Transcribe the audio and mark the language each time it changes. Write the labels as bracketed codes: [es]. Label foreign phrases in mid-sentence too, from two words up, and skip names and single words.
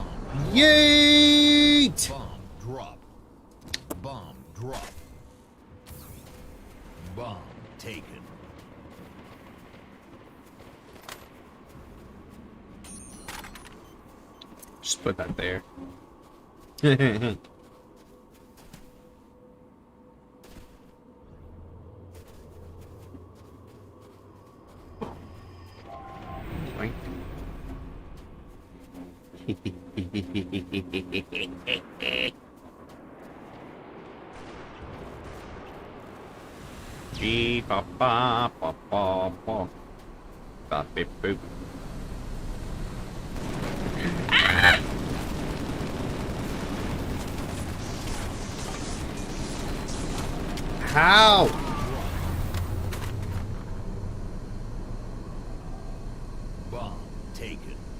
[en] Yeet! Bomb drop. Bomb drop. Bomb taken. Just put that there. Boink. Gee, ba ba ba ba ba. Ba beep boop. How? Bomb taken.